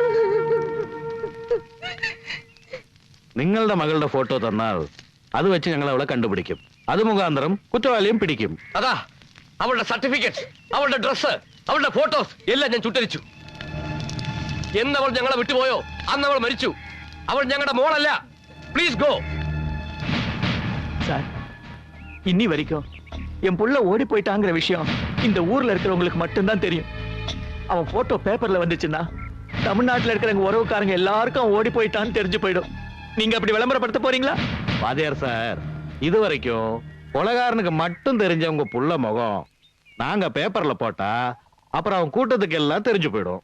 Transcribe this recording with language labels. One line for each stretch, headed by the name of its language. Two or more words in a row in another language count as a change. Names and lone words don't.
Malayalam: നിങ്ങളുടെ മകളുടെ ഫോട്ടോ തന്നാൽ അത് വെച്ച് ഞങ്ങൾ അവളെ കണ്ടുപിടിക്കും. അത് മുഖാന്തരം കുറ്റവാളിയും പിടിക്കും. അതാ അവളുടെ സർട്ടിഫിക്കറ്റ്, അവളുടെ ഡ്രസ്, അവളുടെ ഫോട്ടോസ് എല്ലാം ഞാൻ ചുട്ടരിച്ചു. എന്നവൾ ഞങ്ങളെ വിട്ടുപോയോ അന്ന് അവൾ മരിച്ചു. അവൾ ഞങ്ങളുടെ മോളല്ല.
English: please go.
Tamil: சார், இன்னி வரைக்கும் என் புள்ள ஓடி போயிட்டாங்கிற விஷயம் இந்த ஊர்ல இருக்கிறவங்களுக்கு மட்டும்தான் தெரியும். அவன் போட்டோ பேப்பர்ல வந்துச்சுன்னா தமிழ்நாட்டில் இருக்கிறவங்க உறவுக்காரங்க எல்லாருக்கும் ஓடி போயிட்டான்னு தெரிஞ்சு போயிடும். நீங்க அப்படி விளம்பரப்படுத்த போறீங்களா? வாதியார் சார், இது வரைக்கும் கொலைகாரனுக்கு மட்டும் தெரிஞ்ச உங்க புள்ள முகம் நாங்க பேப்பர்ல போட்டா அப்புறம் அவன் கூட்டத்துக்கு எல்லாம் தெரிஞ்சு போயிடும்.